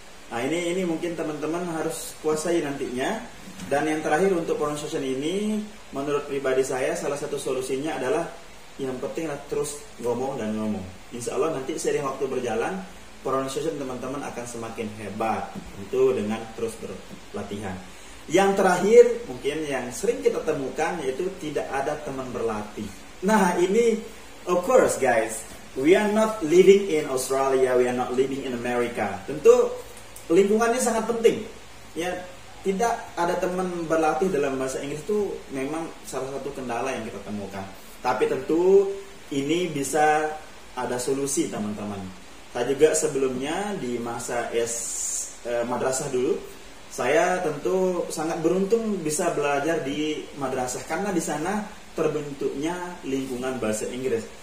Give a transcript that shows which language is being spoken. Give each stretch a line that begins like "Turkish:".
Indonesian: Nah ini mungkin teman-teman harus kuasai nantinya. Dan yang terakhir untuk pronunciation ini, menurut pribadi saya salah satu solusinya adalah yang penting adalah terus ngomong dan ngomong. Insya Allah nanti seiring waktu berjalan, pronunciation teman-teman akan semakin hebat itu dengan terus berlatihan. Yang terakhir mungkin yang sering kita temukan yaitu tidak ada teman berlatih. Nah ini
English: of course guys, we are not living in Australia, we are not living in America.
Indonesian: Tentu lingkungannya sangat penting. Ya, tidak ada teman berlatih dalam bahasa Inggris itu memang salah satu kendala yang kita temukan. Tapi tentu ini bisa ada solusi teman-teman. Saya juga sebelumnya di masa madrasah dulu, saya tentu sangat beruntung bisa belajar di madrasah karena di sana terbentuknya lingkungan bahasa Inggris.